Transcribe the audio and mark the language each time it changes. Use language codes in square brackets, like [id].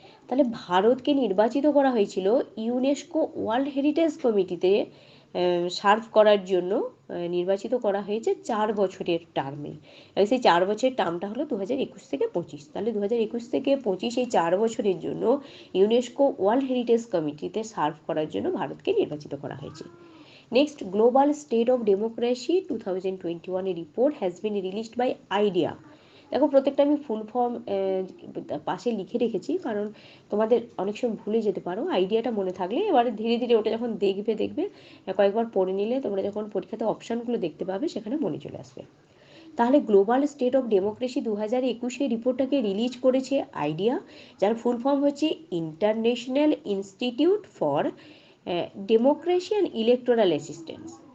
[bn] তাহলে ভারতকে নির্বাচিত করা হয়েছিল ইউনেস্কো ওয়ার্ল্ড হেরিটেজ কমিটিতে সার্ভ করার জন্য, নির্বাচিত করা হয়েছে 4 বছরের টার্মে, এবং সেই 4 বছরের টার্মটা হলো 2021 থেকে 25। তাহলে 2021 থেকে 25 এই 4 বছরের জন্য ইউনেস্কো ওয়ার্ল্ড হেরিটেজ কমিটিতে সার্ভ করার জন্য ভারতকে নির্বাচিত করা হয়েছে। [en] Next, Global State of Democracy 2021 report has been released by IDEA. [bn] দেখো প্রত্যেকটা আমি ফুল ফর্ম পাশে লিখে রেখেছি, কারণ তোমাদের অনেক সময় ভুলে যেতে পারো। আইডিয়াটা মনে থাকলে এবারে ধীরে ধীরে ওটা যখন দেখবে কয়েকবার পড়ে নিলে তোমরা যখন পরীক্ষাতে অপশানগুলো দেখতে পাবে সেখানে মনে চলে আসবে। তাহলে global state of democracy 2021 রিপোর্টটাকে release করেছে আইডিয়া, যার ফুল ফর্ম হচ্ছে international institute for democracy and electoral assistance.